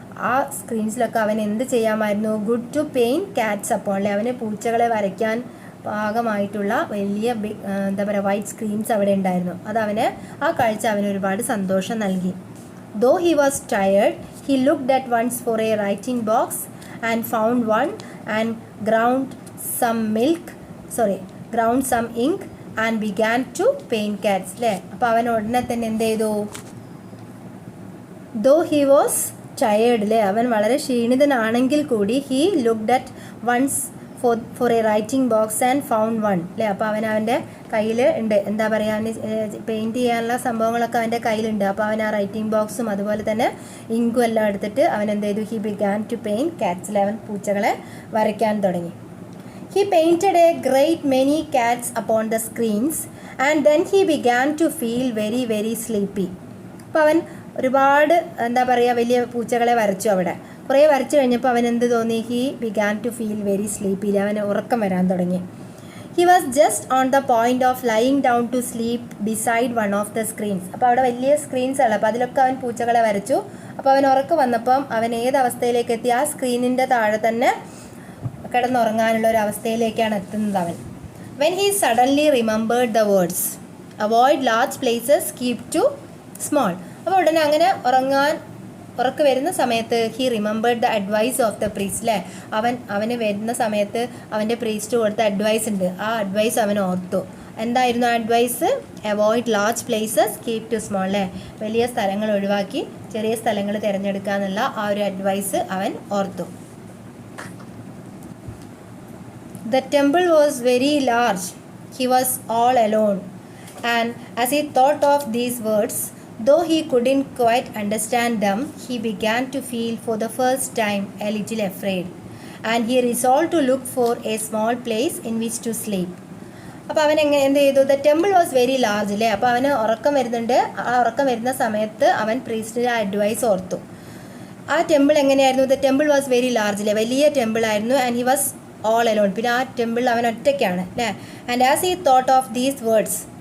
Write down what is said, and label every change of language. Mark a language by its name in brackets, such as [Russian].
[Malayalam] ആ സ്ക്രീൻസിലൊക്കെ അവൻ എന്ത് ചെയ്യാമായിരുന്നു? [English] good to paint cats upon [Malayalam] അല്ലേ, അവന് പൂച്ചകളെ വരയ്ക്കാൻ പാകമായിട്ടുള്ള വലിയ എന്താ പറയുക വൈറ്റ് സ്ക്രീൻസ് അവിടെ ഉണ്ടായിരുന്നു. അതവന് ആ കാഴ്ച അവന് ഒരുപാട് സന്തോഷം നൽകി. [English] Though he was tired he looked at once for a writing box and found one and ground some milk, ground some ink and began to paint cats. അല്ലേ? [Malayalam] അപ്പോൾ അവൻ ഉടനെ തന്നെ എന്ത് ചെയ്തു? [English] Though he was tired, അല്ലേ, [Malayalam] അവൻ വളരെ ക്ഷീണിതനാണെങ്കിൽ കൂടി [English] he looked at once for a writing box and found one. [Malayalam] അല്ലേ? അപ്പോൾ അവൻ്റെ കയ്യിൽ ഉണ്ട്, എന്താ പറയുക, അവന് പെയിൻറ്റ് ചെയ്യാനുള്ള സംഭവങ്ങളൊക്കെ അവൻ്റെ കയ്യിലുണ്ട്. അപ്പോൾ അവൻ ആ റൈറ്റിംഗ് ബോക്സും അതുപോലെ തന്നെ ഇങ്കും എല്ലാം എടുത്തിട്ട് അവൻ എന്ത് ചെയ്തു? [English] He began to paint cats. [Malayalam] അവൻ പൂച്ചകളെ വരയ്ക്കാൻ തുടങ്ങി. [English] He painted a great many cats upon the screens and then he began to feel very very sleepy. [Malayalam] അപ്പോൾ അവൻ ഒരുപാട് എന്താ പറയുക വലിയ പൂച്ചകളെ വരച്ചു. അവിടെ കുറേ വരച്ചു കഴിഞ്ഞപ്പോൾ അവൻ എന്ത് തോന്നി? [English] He began to feel very sleepy. [Malayalam] അവന് ഉറക്കം വരാൻ തുടങ്ങി. [English] He was just on the point of lying down to sleep beside one of the screens. [Malayalam] അപ്പോൾ അവിടെ വലിയ സ്ക്രീൻസ് ഉള്ളത്, അപ്പോൾ അതിലൊക്കെ അവൻ പൂച്ചകളെ വരച്ചു. അപ്പോൾ അവൻ ഉറക്കം വന്നപ്പം അവൻ ഏത് അവസ്ഥയിലേക്ക് എത്തി? ആ സ്ക്രീനിൻ്റെ താഴെ തന്നെ കിടന്നുറങ്ങാനുള്ള ഒരു അവസ്ഥയിലേക്കാണ് എത്തുന്നത് അവൻ. [English] When he suddenly remembered the words avoid large places keep to small. [Malayalam] അപ്പോൾ ഉടനെ അങ്ങനെ ഉറക്കം വരുന്ന സമയത്ത് [English] He remembered the advice of the priest. [Malayalam] അല്ലേ? അവന് വരുന്ന സമയത്ത് അവൻ്റെ പ്രീസ്റ്റ് കൊടുത്ത അഡ്വൈസ് ഉണ്ട്. ആ അഡ്വൈസ് അവൻ ഓർത്തു. എന്തായിരുന്നു ആ advice? [English] Avoid large places keep to small. [Malayalam] അല്ലേ? വലിയ സ്ഥലങ്ങൾ ഒഴിവാക്കി ചെറിയ സ്ഥലങ്ങൾ തിരഞ്ഞെടുക്കുക എന്നുള്ള ആ ഒരു അഡ്വൈസ് അവൻ ഓർത്തു. [English] The temple was very large. He was all alone. And as he thought of these words, though he couldn't quite understand them, he began to feel for the first time a little afraid. And he resolved to look for a small place in which to sleep. [Malayalam] അപ്പോൾ അവൻ എന്ത് ചെയ്തു? [English] The temple was very large. [Malayalam] അല്ലേ? അപ്പോൾ അവന് ഉറക്കം വരുന്നുണ്ട്. ആ ഉറക്കം വരുന്ന സമയത്ത് അവൻ പ്രീസ്റ്റിൻ്റെ അഡ്വൈസ് ഓർത്തു. ആ ടെമ്പിൾ എങ്ങനെയായിരുന്നു? [English] The temple was very large. [Malayalam] അല്ലേ? വലിയ ടെമ്പിൾ ആയിരുന്നു. [English] And he was all alone. [Malayalam] പിന്നെ ആ ടെമ്പിൾ അവൻ ഒറ്റയ്ക്കാണ്. അല്ലേ? [English] And as he thought of these words.